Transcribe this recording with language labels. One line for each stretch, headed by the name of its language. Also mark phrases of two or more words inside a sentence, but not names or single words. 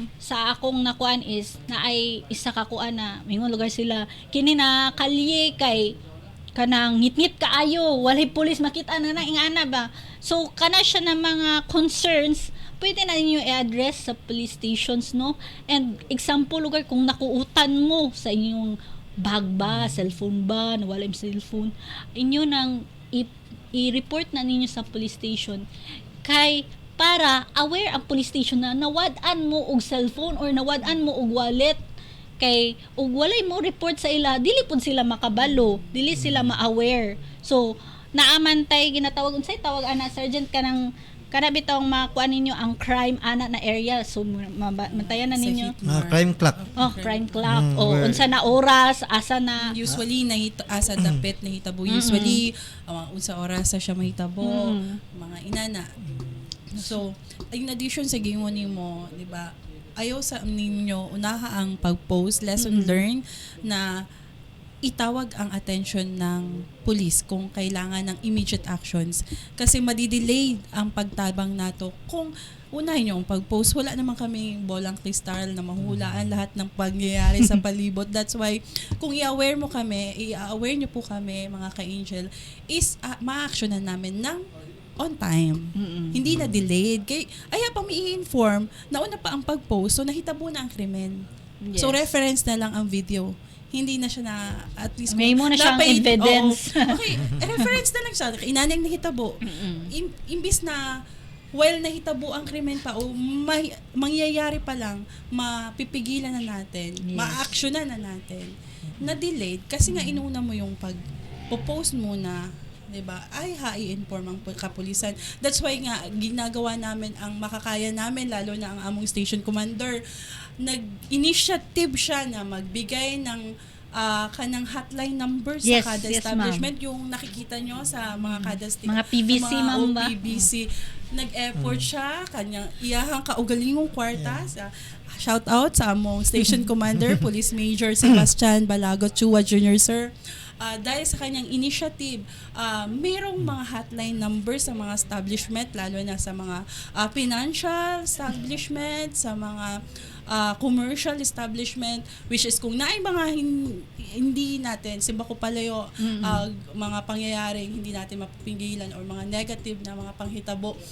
Cebuano: sa akong nakuan is na ay isa ka kuan na mingon lugar sila kini na kalye kay kanang ngit-ngit kaayo walay pulis makita na ingana ba so kana siya na mga concerns pwede na ninyo i-address sa police stations no and example lugar kung nakuutan mo sa inyong bag ba cellphone ba nawala yung cellphone inyo nang i-report na ninyo sa police station kay para aware ang police station na nawad-an mo og cellphone or nawad-an mo og wallet kay ug walay mo report sa ila dili pud sila makabalo dili sila ma-aware so naamantay ginatawag unsay tawag ana sergeant kanang kana bitong makuan ninyo ang crime ana na area so mantayan na ninyo
English: crime clock. crime clock where-
Cebuano: unsa na oras asa na Usually asa dapit nahitabo usually unsa oras sa siya mahitabo mga inana so in addition sa gingon nimo di ba ayaw sa ninyo unaha ang pag-post
English: lesson learned
Cebuano: na itawag ang attention ng police
Filipino: kung kailangan ng immediate actions kasi madidelay ang pagtabang nato kung unahin yung pag-post. Wala naman kami bolang kristal na mahulaan lahat ng pangyayari sa palibot.
English: That's why,
Filipino: kung i-aware mo kami, i-aware nyo po kami, mga ka-angel, is ma-actionan namin ng
English: on time.
Filipino: Hindi na delayed.
Cebuano: Ay, pang i-inform, nauna pa ang pag-post, so nahitabo na ang krimen.
English: Yes.
Filipino: So, reference na lang ang video. Hindi na siya na, at least, May muna siyang evidence. Okay, reference na lang siya.
Cebuano: Inanang nahitabo.
Filipino: Imbis na while nahitabo ang krimen pa o mangyayari pa lang, mapipigilan na natin, ma-actionan na natin, na delayed kasi nga inuna mo yung pag-post muna, 'di ba? Ay i-inform ang kapulisan. That's why nga ginagawa namin ang makakaya namin, lalo na ang among station commander, nag-initiative siya na magbigay ng kanang
English: hotline numbers Yes,
Cebuano: sa kada
English: yes,
Filipino: establishment, yung nakikita nyo sa mga kada Mga PVC, mga ma'am ba? PVC.
Cebuano: Nag-effort siya, kanyang iyahang kaugalingong kwarta.
English: Shout out
Cebuano: sa among
English: station commander,
Cebuano: Police Major Sebastian Balagot Chua Jr. Sir.
Filipino: Dahil sa kanyang initiative, mayroong mga
English: hotline numbers
Filipino: sa mga establishment, lalo na sa mga
English: financial establishment,
Filipino: sa mga
English: commercial establishment,
Filipino: which is kung naay mga hindi natin, simba ko palayo, mga pangyayaring hindi natin mapipigilan or mga negative na mga panghitabo,